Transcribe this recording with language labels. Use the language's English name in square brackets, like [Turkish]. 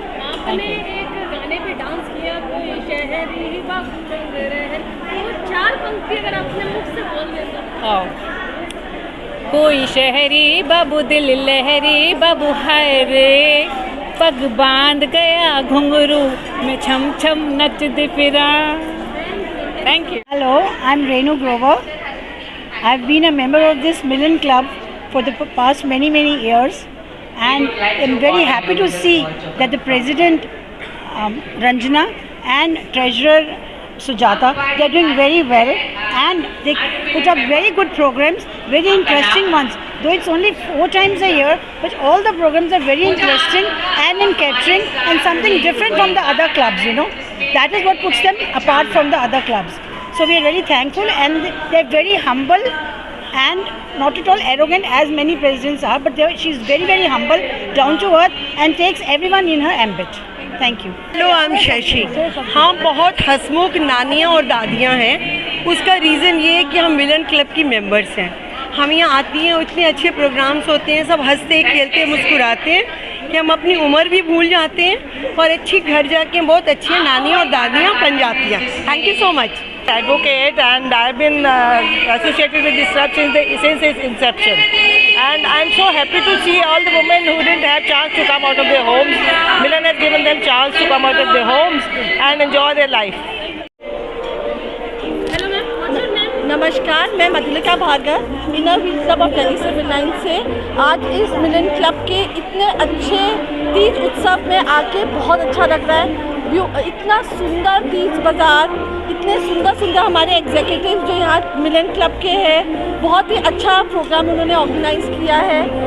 [Hindi] आपने एक गाने पे डांस किया, कोई शहरी बाबू चल रहे हैं, वो 4 पंक्ति अगर आपने मुख से बोल देता। कोई शहरी बाबू दिल लहरी बाबू हाय रे, पग बांध गया घुंघरू में छम छम नच दे फिरा। [English] Thank you. Hello, I'm Renu Grover. I've been a member of this Milan Club for the past many years, and I'm very happy to see that the president Ranjana and treasurer Sujata, they are doing very well, and they put up very good programs, very interesting ones. Though it's only 4 times a year, but all the programs are very interesting and in catering and something different from the other clubs, you know. That is what puts them apart from the other clubs. So we are very thankful, and they are very humble and not at all arrogant as many presidents are, but she's very humble, down to earth, and takes everyone in her ambit. Thank you. Hello, I am Shashi. [Hindi] हम बहुत हंसमुख नानियाँ और दादियाँ हैं। उसका reason ये है कि हम मिलन club की मेंबर्स हैं। हम यहाँ आती हैं, इतने अच्छे प्रोग्राम्स होते हैं, सब हंसते खेलते मुस्कुराते हैं कि हम अपनी उम्र भी भूल जाते हैं और अच्छी घर जाके बहुत अच्छी नानियाँ और दादियाँ बन जाती हैं। [English] Thank you so much. Advocate, and I've been associated with this club since its inception, and I'm so happy to see all the women who didn't have chance to come out of their homes. Milan has given them chance to come out of their homes and enjoy their life. Hello ma'am, what's your name? [Hindi] नमस्कार, मैं Madhulika Bhargava, inner wheel club of Delhi civil line से। आज इस मिलन club के इतने अच्छे तीज उत्सव में आके बहुत अच्छा लग रहा है। इतना सुंदर तीज बाज़ार, इतने सुंदर हमारे एग्जीक्यूटिव जो यहाँ मिलन क्लब के हैं, बहुत ही अच्छा प्रोग्राम उन्होंने ऑर्गेनाइज़ किया है।